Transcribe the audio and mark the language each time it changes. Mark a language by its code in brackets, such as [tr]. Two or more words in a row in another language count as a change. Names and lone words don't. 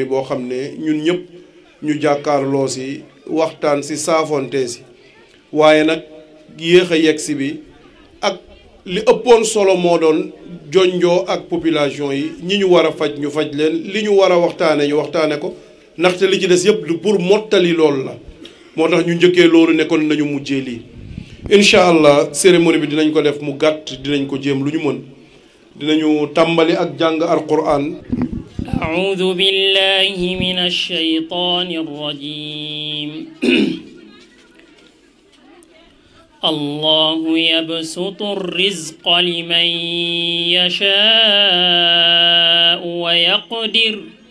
[wo] boo xam ne ñun ñëpp ñu jàkkaarloo si waxtaan si saafonte si waaye nag yéex a yegg si bi ak li ëppoon solo moo doon jonjoo ak population yi ñi ñu war a faj ñu faj leen li ñu war a waxtaane ñu waxtaane ko ndaxte li ci des yëpp du pour mottali loolu la moo tax ñu njëkkee loolu nekkoon nañu mujjee lii [ar] إن شاء الله [wo] cérémonie bi dinañ ko def mu gàtt dinañ ko jéem lu ñu mën dinañu tàmbali ak jàng alquran [ar] أعوذ بالله من الشيطان الرجيم الله يبسط الرزق لمن يشاء ويقدر